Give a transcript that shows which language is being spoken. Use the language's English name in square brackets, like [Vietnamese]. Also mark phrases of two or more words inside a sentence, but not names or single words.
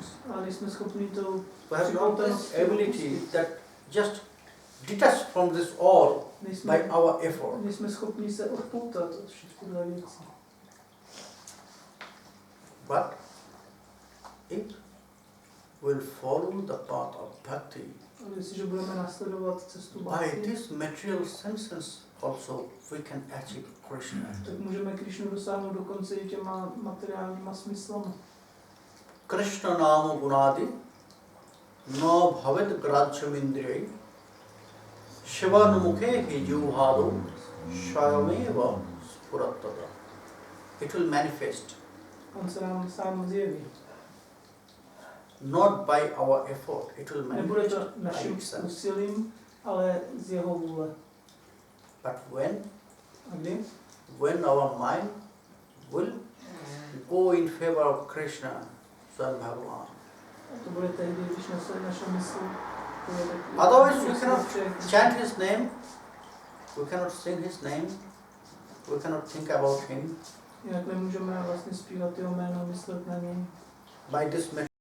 [Czech] A nejsme schopni to [English] We have not this [Czech] připoutanosti [English] ability [Czech] opustit. [English] that just detach from this all by [Czech] Nejsme, [English] our effort. [Czech] nejsme schopni se odpoutat od všech těchto věcí. [English] But it will follow the path of bhakti. [Czech] Ale jestliže budeme následovat cestu [English] By bhakti, these material senses also we can achieve Krishna. [Czech] tak můžeme Krišnu dosáhnout dokonce i těma materiálníma smyslama. [Sanskrit] Krishna nama gunadi no bhavet grajyam indriyai shivan mukhe hi juhado shayameva spurattada. [English] It will manifest, [Czech] On se nám sám zjeví. [English] not by our effort, it will [Czech] Nebude [English] manifest [Czech] to [English] by [Czech] naším [English] itself. [Czech] úsilím, ale z jeho vůle. [English] But [Czech] A kdy? [English] when our mind will go in favor of Krishna, Swam Bhagavan. [Czech] A to bude tehdy, když naše mysl povede k [English] Otherwise we cannot [Czech] úsilí. [English] chant his name, we cannot sing his name, we cannot think about him. [Czech] Jinak nemůžeme vlastně zpívat jeho jméno, myslet na něj. [English] By this